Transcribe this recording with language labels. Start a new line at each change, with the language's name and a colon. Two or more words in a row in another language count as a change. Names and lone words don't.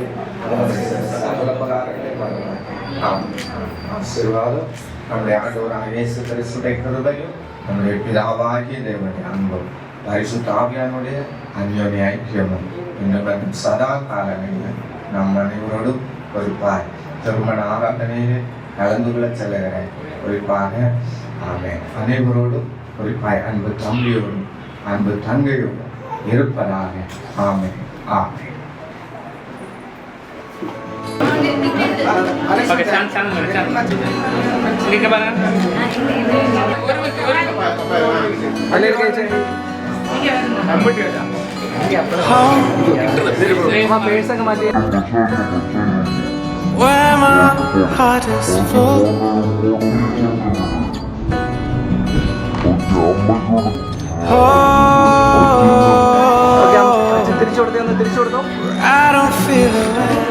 Tamil: சகல பகாரங்களை வருவார் ஆசீர்வாதம் நம்முடைய ஆண்டவராக இயேசு கிறிஸ்துவின் கிருபையும் நம்முடைய பிதாவாகிய தேவனுடைய அன்பும் பரிசுத்த ஆவியானுடைய அந்யோன்ய ஐக்கியமும் இன்னும் சதா காலங்களில் நம் அனைவரோடும் குறிப்பாய் திருமண ஆராதனையில் கலந்து கொள்ள செல்லுகிறேன். குறிப்பாக ஆமென் அனைவரோடும் குறிப்பாய் அன்பு தம்பியோடும் அன்பு தங்கையோடும் இருப்பதாக. ஆமென் ஆமென்.
Indonesian: Oke, sana. Sini ke mana? Alir kayak
English: where my heart is full. I don't feel the way.